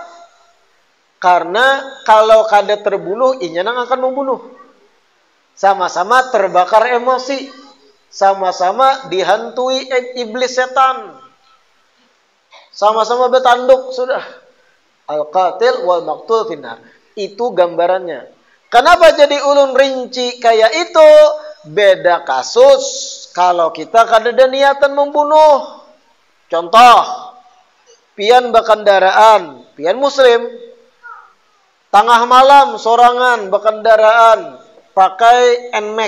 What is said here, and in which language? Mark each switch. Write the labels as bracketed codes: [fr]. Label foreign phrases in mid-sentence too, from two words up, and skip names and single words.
[bjn] Karena kalau kada terbunuh, inya nang akan membunuh. [id] Sama-sama terbakar emosi. Sama-sama dihantui iblis setan. Sama-sama bertanduk sudah. [ar] القاتل والمقتول في النار. [id] Itu gambarannya. [bjn] Kenapa jadi ulun rinci kayak itu? Beda kasus kalau kita kada ada niatan membunuh. Contoh, pian bakendaraan, pian muslim. Tengah malam sorangan bakendaraan pakai NMAX.